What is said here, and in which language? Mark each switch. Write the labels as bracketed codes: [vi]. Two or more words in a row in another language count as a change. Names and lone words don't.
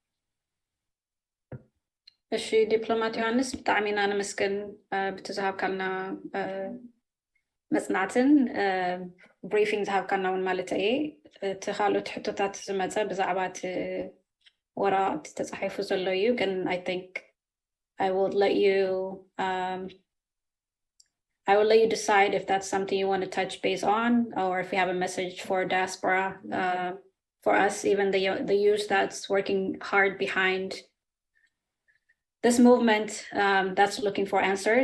[ti] እሺ ዲፕሎማት ዮሐንስ ብጣዕሚ ኢና ንመስገን ብትዝሃብካልና መጽናዕትን ብሪፊንግ ዝሃብካልና እውን ማለት እየ እቲ ካልኦት ሕቶታት ዝመፀ ብዛዕባ እቲ ወረቐት ተፃሒፉ ዘሎ እዩ ግን [en] I think I will let you decide if that's something you want to touch base on or if you have a message for diaspora for us even the youth that's working hard behind this movement that's looking for answers.